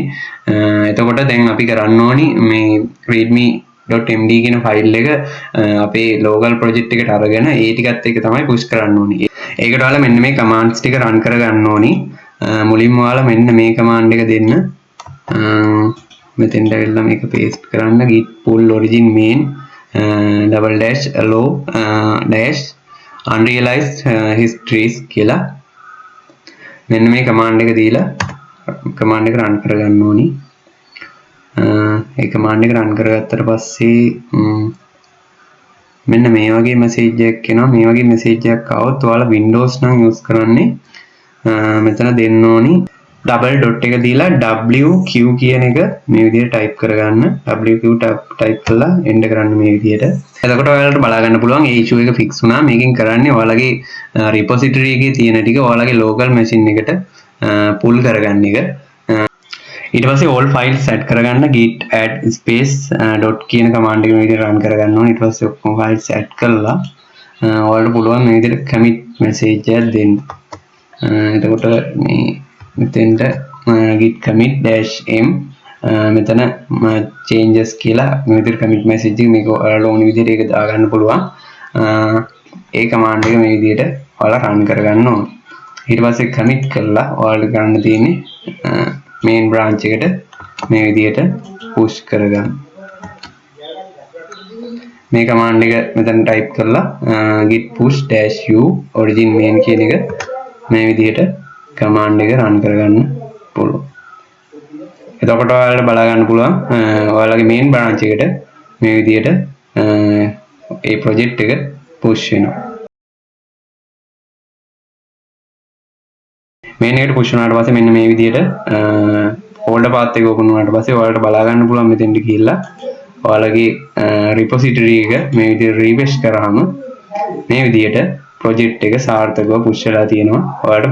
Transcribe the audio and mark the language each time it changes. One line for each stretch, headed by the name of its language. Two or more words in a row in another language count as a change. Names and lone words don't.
Sinhala: එතකොට දැන් අපි කරන්න ඕනි මේ readme.md කියන file එක අපේ
English: local project
Sinhala: එකට අරගෙන ඒ ටිකත් එක තමයි push කරන්න ඕනි. ඒකට ඔයාලා මෙන්න මේ commands ටික run කරගන්න ඕනි. මුලින්ම ඔයාලා මෙන්න මේ command එක දෙන්න. මෙතෙන්ට ඇවිල්ලා මේක paste කරන්න
English: git pull origin main --allow -unrealized histories
Sinhala: කියලා. මෙන්න මේ command එක දීලා command එක run කරගන්න ඕනි. ඒ command එක run කරගත්තට පස්සේ මෙන්න මේ වගේ message එකක් එනවා. මේ වගේ message එකක් ආවොත් ඔයාලා Windows නම් use කරන්නේ මෙතන දෙන්න ඕනි
English: double dot
Sinhala: එක දීලා WQ කියන එක මේ විදිහට type කරගන්න. WQ type කරලා enter කරන්න මේ විදිහට. එතකොට ඔයාලට බලා ගන්න පුළුවන් ඒ issue එක fix වුණා. මේකෙන් කරන්නේ ඔයාලගේ repository එකේ තියෙන ටික ඔයාලගේ
English: local machine
Sinhala: එකට pull කරගන්න එක. ඊට පස්සේ
English: all files set
Sinhala: කරගන්න
English: git add space dot
Sinhala: කියන command එක මේ විදිහට run කරගන්න ඕනේ. ඊට පස්සේ ඔක්කොම files set කරලා ඔයාලට පුළුවන් මේ විදිහට
English: commit message
Sinhala: එකක් දෙන්න. එතකොට මේ මෙතෙන්ට
English: git commit -m
Sinhala: මෙතන changes කියලා මේ විදිහට
English: commit message
Sinhala: එක මේක ඔයාලා ඕන විදිහට ඒක දාගන්න පුළුවන්. ඒ command එක මේ විදිහට ඔයාලා run කරගන්න ඕනේ. ඊට පස්සේ commit කරලා ඔයාලට ගන්න තියෙන්නේ
English: main branch
Sinhala: එකට මේ විදිහට push කරගන්න. මේ command එක මෙතන type කරලා
English: git push -u origin main
Sinhala: කියන එක මේ විදිහට command එක run කරගන්න පුළුවන්. එතකොට ඔයාලට බලා ගන්න පුළුවන් ඔයාලගේ
English: main branch
Sinhala: එකට මේ විදිහට ඒ project එක push වෙනවා. main එකට push වුණාට පස්සේ මෙන්න මේ විදිහට
English: folder path
Sinhala: එක open වුණාට පස්සේ ඔයාලට බලා ගන්න පුළුවන් මෙතෙන්ට ගිහිල්ලා ඔයාලගේ repository එක මේ විදිහට refresh කරාම මේ විදිහට project එක සාර්ථකව push වෙලා තියෙනවා.